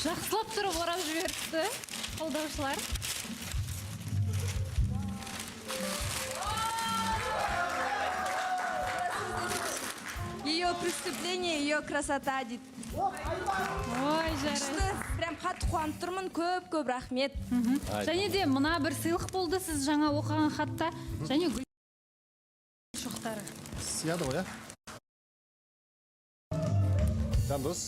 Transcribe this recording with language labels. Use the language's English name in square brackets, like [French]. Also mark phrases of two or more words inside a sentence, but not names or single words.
[Kazakh] Жақсылап тұрып орап жіберіпті қолдаушылар. [Russian] Ее преступление, ее красота дейді. [Kazakh] Ой, жарайды. Прям қатты қуанып тұрмын, көп рахмет. Және де мына бір сыйлық болды сіз жаңа оқыған хатта. Және гүл шоқтары. Сияды ғой, ә? Жандос.